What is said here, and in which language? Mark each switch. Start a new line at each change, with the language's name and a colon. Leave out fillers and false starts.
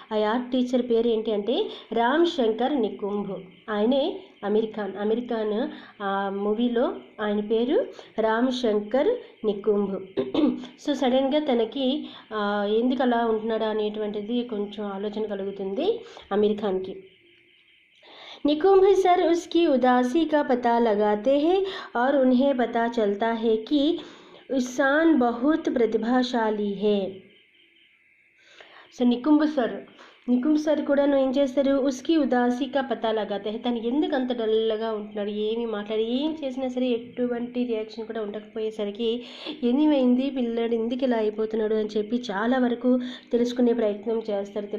Telugu: ఆ art teacher పేరు ఏంటి అంటే రామ్ శంకర్ నికుంభ్. ఆయనే అమీర్ ఖాన్ ఆ మూవీలో ఆయన పేరు రామ్ శంకర్ నికుంభ్. సో సడన్గా తనకి ఎందుకు అలా ఉంటున్నాడా అనేటువంటిది కొంచెం ఆలోచన కలుగుతుంది అమీర్ ఖాన్కి.
Hindi: निकुंभ सर उसकी उदासी का पता लगाते हैं और उन्हें पता चलता है कि ईशान बहुत प्रतिभाशाली है.
Telugu: సో నికుంభ్ సార్ కూడా ఏం చేస్తారు,
Hindi: ఉస్కి ఉదాసీగా పతా లగాతే హై,
Telugu: తను ఎందుకు అంత డల్గా ఉంటున్నాడు, ఏం చేసినా సరే ఎటువంటి రియాక్షన్ కూడా ఉండకపోయేసరికి ఏమైంది పిల్లడు ఎందుకు ఇలా అయిపోతున్నాడు అని చెప్పి చాలా వరకు తెలుసుకునే ప్రయత్నం చేస్తారు.